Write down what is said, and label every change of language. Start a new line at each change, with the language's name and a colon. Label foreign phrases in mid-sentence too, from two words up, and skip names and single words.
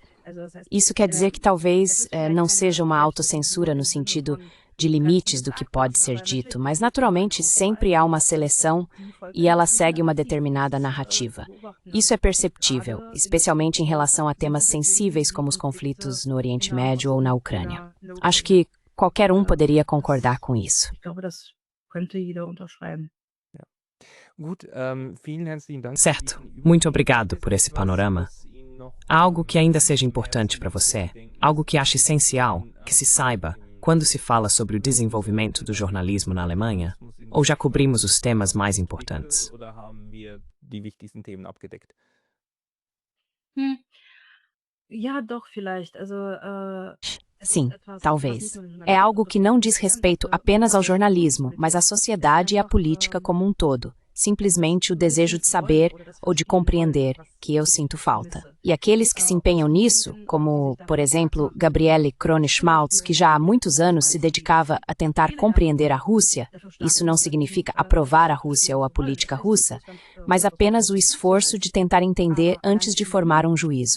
Portuguese: Isso quer dizer que talvez não seja uma autocensura no sentido de limites do que pode ser dito, mas naturalmente sempre há uma seleção e ela segue uma determinada narrativa. Isso é perceptível, especialmente em relação a temas sensíveis como os conflitos no Oriente Médio ou na Ucrânia. Acho que qualquer um poderia concordar com isso.
German: Ich glaube, das könnte jeder unterschreiben.
Portuguese: Certo. Muito obrigado por esse panorama. Há algo que ainda seja importante para você? Algo que ache essencial, que se saiba, quando se fala sobre o desenvolvimento do jornalismo na Alemanha? Ou já cobrimos os temas mais importantes?
German: Ja, doch, vielleicht. Also,
Portuguese: Sim, talvez. É algo que não diz respeito apenas ao jornalismo, mas à sociedade e à política como um todo. Simplesmente o desejo de saber ou de compreender que eu sinto falta. E aqueles que se empenham nisso, como, por exemplo, Gabriele Krone-Schmaltz, que já há muitos anos se dedicava a tentar compreender a Rússia, isso não significa aprovar a Rússia ou a política russa, mas apenas o esforço de tentar entender antes de formar um juízo.